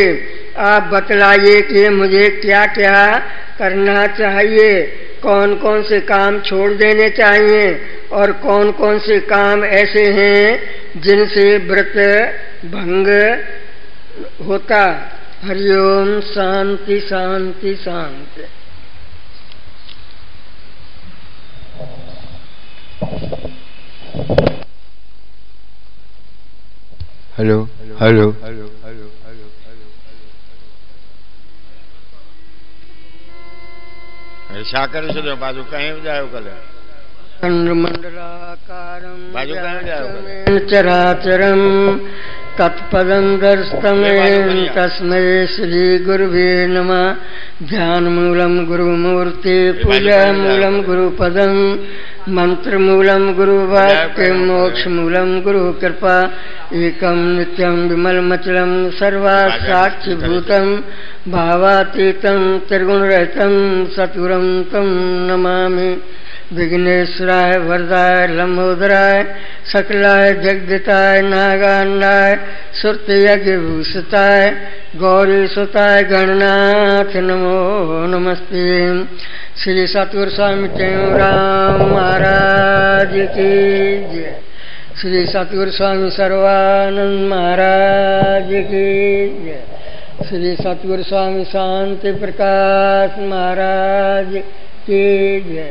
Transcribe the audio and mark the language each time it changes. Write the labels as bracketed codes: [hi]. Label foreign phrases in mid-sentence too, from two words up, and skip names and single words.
[hi] आप बतलाइए कि मुझे क्या क्या करना चाहिए, कौन कौन से काम छोड़ देने चाहिए और कौन कौन से काम ऐसे हैं जिनसे व्रत भंग होता। [sa] हरिओम। शांति शांति शांति। [en] hello hello [sd] छा करे छॾियो बाजू कहीं विझायो कल्ह [sa] चंद्रमंडलाकारं [sd] बाजू कहीं विझायो [sa] चराचरं तत्पदं दर्शतमेन तस्मै श्री गुरुवे नमः। ध्यानमूलं गुरुमूर्ति, पूजामूलं गुरुपदं, मंत्रमूलं गुरुवाक्यं, मोक्षमूलं गुरुकृपा। एकं नित्यं विमलमचलं सर्वसाक्षिभूतं, भावातीतं त्रिगुणरहितं सद्गुरुं तं नमामि। विघ्नेश्वराय वरदाय लंबोदराय सकलाय जगदिताय नागान्नाय श्रुतयज्ञभूषिताय गौरीसुताय गणनाथ नमो नमस्ते। [hi] श्री सतगुरु स्वामी टेऊराम महाराज की जय। श्री सतगुरु स्वामी सर्वानंद महाराज की जय। श्री सतगुरु स्वामी शांति प्रकाश महाराज की जय।